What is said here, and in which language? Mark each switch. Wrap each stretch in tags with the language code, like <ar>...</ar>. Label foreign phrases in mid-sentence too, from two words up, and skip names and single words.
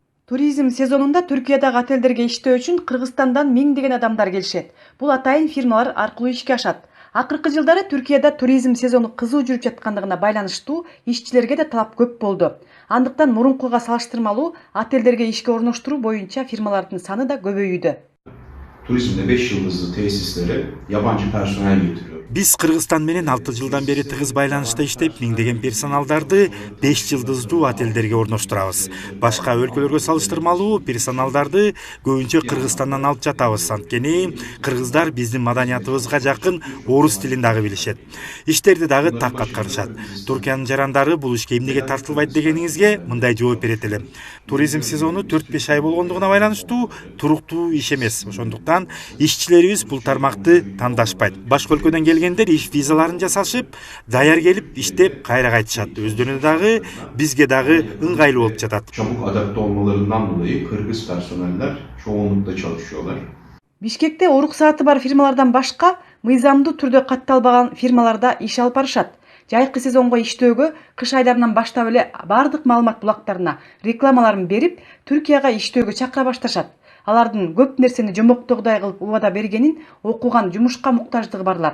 <ky>Туризм сезонунда Түркиядагы отелдерге иштөө үчүн Кыргызстандан миңдеген адамдар келишет. Бул атайын фирмалар аркылуу ишке ашат. Акыркы жылдары Түркияда туризм сезону кызуу жүрүп жаткандыгына байланыштуу ишчилерге да талап көп болду. Андыктан мурункуга салыштырмалуу отелдерге ишке орноштуруу боюнча фирмалардын саны да көбөйүүдө.</ky> <tr>Turizmde 5 yıldızlı tesislere yabancı personel getiriyor.</tr> <ky>Биз Кыргызстан менен 6 жылдан бери тыгыз байланышта иштеп, миңдеген персоналдарды 5 жылдыздуу отелдерге орноштурабыз. Башка өлкөлөргө салыштырмалуу персоналдарды көбүнчө Кыргызстандан алып жатабыз. Анткени кыргыздар биздин маданиятыбызга жакын орус тилин дагы билишет. Иштерди дагы так аткарышат. Туркиянын жарандары бул ишке эмнеге тартылбайт дегениңизге мындай жооп берет элем. Туризм сезону 4-5 ай болгондугуна байланыштуу туруктуу иш эмес. Ошондуктан ишчилерибиз бул тармакты тандашпайт. Башка өлкөдөн келгендер иш визаларын жасашып, даяр келип иштеп кайра кайтышат. Өздөрүнө дагы бизге дагы ыңгайлуу болуп жатат.</ky> <tr>Çabuk adapte olmalarından dolayı Kırgız personeller çoğunlukla çalışıyorlar.</tr> <ky>Бишкекте уруксааты бар фирмалардан башка мыйзамдуу түрдө катталбаган фирмалар да иш алып барышат. Жайкы сезонго иштөөгө кыш айларынан баштап эле бардык маалымат булактарына рекламаларын берип, Түркияга иштөөгө чакыра башташат. Алардын көп нерсени жомоктогудай кылып убада бергенин окуган жумушка муктаждыгы барлар.</ky>